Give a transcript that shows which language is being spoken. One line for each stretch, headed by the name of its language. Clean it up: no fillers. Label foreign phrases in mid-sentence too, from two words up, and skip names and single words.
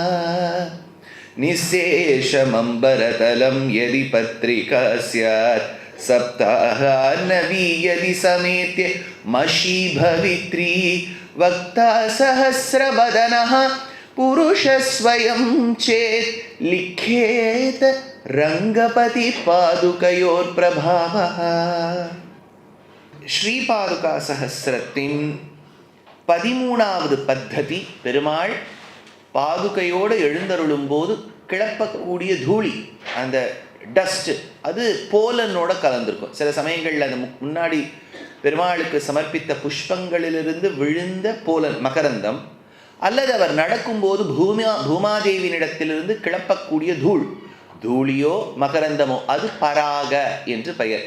Sanskrit: निःशेषमम्बरतलं यदि पत्रिका स्यात् सप्ताहार्णवी यदि समेत्य मशी भवित्री वक्ता सहस्रवदनः पुरुषस्वयं चेत् लिख्येत रंगपति पादुकयोर्प्रभावः
Tamil: श्रीपादुका सहस्रத்தின் 13வது பத்ததி பெருமாள் பாதுகையோடு எழுந்தருளும் போது கிளப்பக்கூடிய தூளி, அந்த டஸ்ட், அது போலனோட கலந்திருக்கும். சில சமயங்களில் அந்த முன்னாடி பெருமாளுக்கு சமர்ப்பித்த புஷ்பங்களிலிருந்து விழுந்த போலன் மகரந்தம், அல்லது அவர் நடக்கும்போது பூமாதேவியினிடத்திலிருந்து கிளப்பக்கூடிய தூளியோ மகரந்தமோ, அது பராக என்று பெயர்.